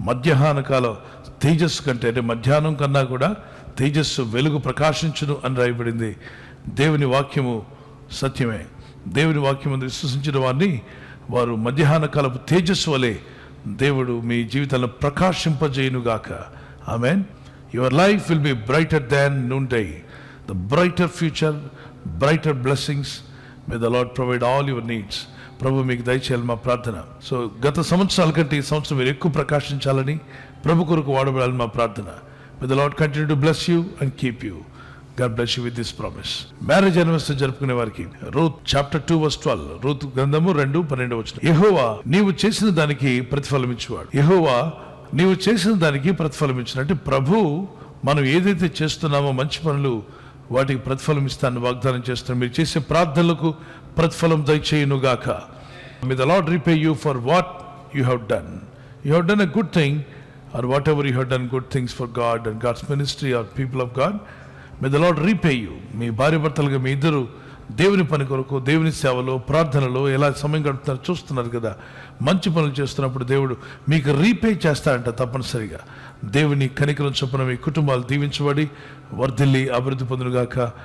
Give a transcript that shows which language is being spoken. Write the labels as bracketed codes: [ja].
[te] మధ్యాహ్న కాల తేజస్సు కంటే, అంటే మధ్యాహ్నం కన్నా కూడా తేజస్సు, వెలుగు ప్రకాశించును అని రాయబడింది. దేవుని వాక్యము సత్యమే. దేవుని వాక్యం విశ్వసించిన వారిని వారు మధ్యాహ్న కాలపు తేజస్సు వలె దేవుడు మీ జీవితాలను ప్రకాశింపజేయునుగాక. ఆమేన్. [en] Your life will be brighter than noonday. The brighter future, brighter blessings. May the Lord provide all your needs. [te] ప్రభు మీకు దయచేయాలి మా ప్రార్థన. సో గత సంవత్సరాల కంటే ఈ సంవత్సరం మీరు ఎక్కువ ప్రకాశించాలని, ప్రభు కొరకు వాడబడాలని మా ప్రార్థన. [en] May the Lord continue to bless you and keep you. God bless you with this promise. [te] Marriage anniversary జరుపుకునే వారికి రూత్ చాప్టర్ 2 verse 12, రూత్ గ్రంథము 2:12. యెహోవా నీవు చేసిన దానికి ప్రతిఫలం ఇచ్చేవాడు. యెహోవా నీవు చేసిన దానికి ప్రతిఫలం ఇచ్చిన, అంటే ప్రభు మనం ఏదైతే చేస్తున్నామో మంచి పనులు వాటికి ప్రతిఫలం ఇస్తానని వాగ్దానం చేస్తున్నాం. మీరు చేసే ప్రార్థనలకు ప్రతిఫలం దయచేయును గాక. [en] May the Lord repay you for what you have done. You have done a good thing, or whatever you have done good things for God and God's ministry or people of God. May the Lord repay you. [te] మీ భార్య భర్తలుగా మీ ఇద్దరు దేవుని పని కొరకు, దేవుని సేవలో, ప్రార్థనలో ఎలా సమయం గడుపుతున్నారో చూస్తున్నారు కదా. మంచి పనులు చేస్తున్నప్పుడు దేవుడు మీకు రీపే చేస్తాడంట తప్పనిసరిగా. దేవుని కనికరం చొప్పున మీ కుటుంబాలు దీవించబడి వర్ధిల్లి అభివృద్ధి పొందునుగాక.